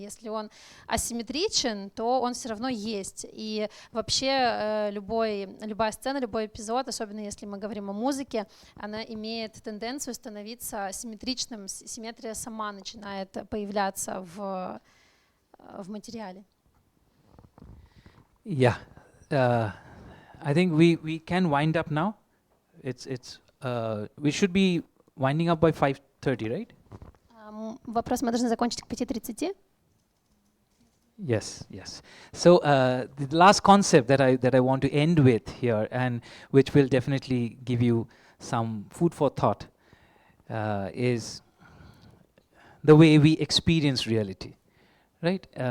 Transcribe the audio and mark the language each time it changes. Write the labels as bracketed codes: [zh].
[ru] Если он асимметричен, то он все равно есть. И вообще любая сцена, любой эпизод, особенно если мы говорим о музыке, она имеет тенденцию становиться симметричным. Симметрия сама начинает появляться в материале. [en] Yeah, I think we can wind up now. We should be winding up by 5:30, right? [ru] Вопрос мы должны закончить к 5:30. [en] Yes, yes. So the last concept that I want to end with here, and which will definitely give you some food for thought, is the way we experience reality, right?